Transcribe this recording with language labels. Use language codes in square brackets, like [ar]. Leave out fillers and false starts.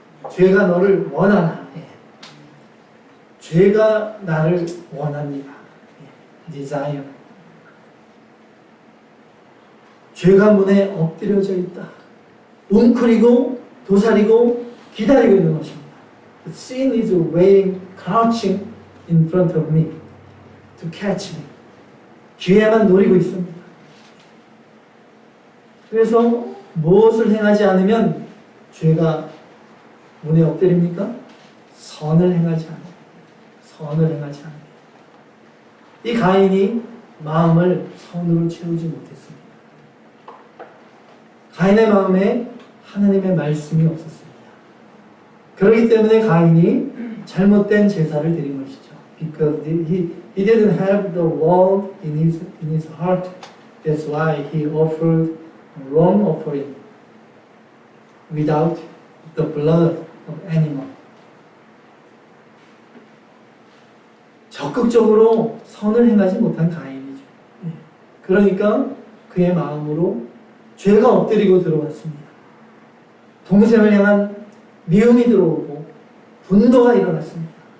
[ko] 죄가 너를 원하나. 죄가 나를 원합니다. desire. 죄가 문에 엎드려져 있다. 웅크리고 도사리고 기다리고 있는 것입니다. [en] The sin is waiting, crouching in front of me to catch me. [ko] 기회만 노리고 있습니다. 그래서 무엇을 행하지 않으면 죄가 문에 엎드립니까? 선을 행하지 않아요. 선을 행하지 않아요. 이 가인이 마음을 선으로 채우지 못했습니다. 가인의 마음에 하나님의 말씀이 없었습니다. 그렇기 때문에 가인이 잘못된 제사를 드린 것이죠. [en] Because he didn't have the word in his heart. That's why he offered wrong offering without the blood of animal. [ko] 적극적으로 선을 행하지 못한 가인이죠. 그러니까 그의 마음으로 죄가 엎드리고 들어왔습니다. 동생을 향한 미움이 들어오고 분노가 일어났습니다.